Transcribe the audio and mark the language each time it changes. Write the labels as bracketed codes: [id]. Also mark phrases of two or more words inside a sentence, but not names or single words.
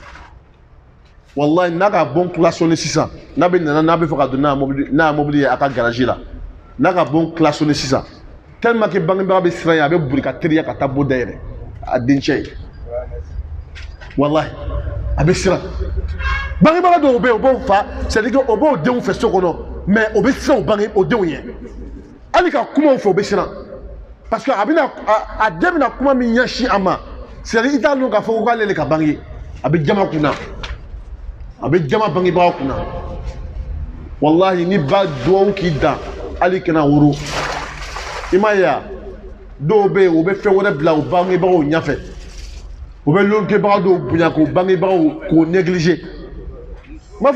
[bm] wallahi n'a ka bon klaxonné sisan n'a bɛ fɛ ka don n'a ye mobili ye a ka garage la n'a ka bon klaxonné sisan [fr] tellement que [bm] bangebaga bɛ siran ye a bɛ boli ka teriya ka taa bon dayɛlɛ a dencɛ ye wallahi a bɛ siran bangebaga dɔw bɛ yen o b'o fa [fr] c'est à dire que [bm] o b'o denw fɛ so kɔnɔ mais o bɛ siran o denw ye hali ka kumaw fɛ o bɛ siran [fr] parce que [bm] a den bɛna kuma min ɲɛsin a ma [fr] c'est à dire [bm] i t'a dɔn k'a fɔ ko k'ale de ka bange a bɛ jama kunna a bɛ jama bangebaga kunna wallahi ni ba duwawu k'i dan hali kana woro i m'a ye wa dɔw bɛ yen o bɛ fɛn wɛrɛ bila o bangebagaw ɲɛfɛ o bɛ lonkebaga dɔw bonya k'o bangebagaw k'o négliger n b'a